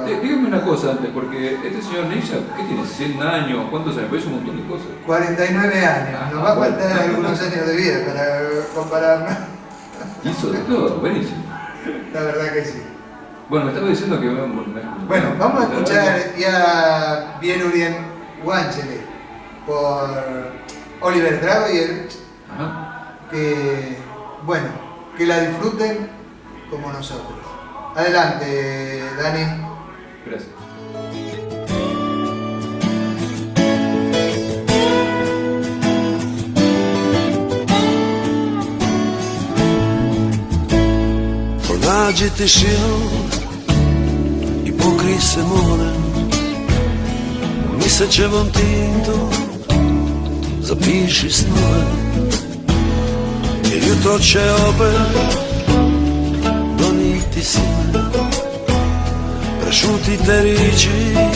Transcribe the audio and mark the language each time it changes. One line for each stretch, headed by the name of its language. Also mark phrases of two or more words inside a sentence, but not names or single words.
Spanish: Dígame una cosa antes, porque este señor Neisha, ¿qué tiene? ¿100 años? ¿Cuántos años? Es un montón de cosas. 49 años, nos va a faltar algunos años de vida para compararnos. Hizo de todo, buenísimo. La verdad que sí. Bueno, me estaba diciendo que... Bueno, vamos a escuchar Ja vjerujem u anđele por Oliver Dragojevic, que, bueno, que la disfruten como nosotros. Adelante, Dani. Gracias.
Croatian: Pronađi tišinu i pokrij se morem, mislećevom tintom zapiši snove, jer jutro će opet doniti sine, prešutite riči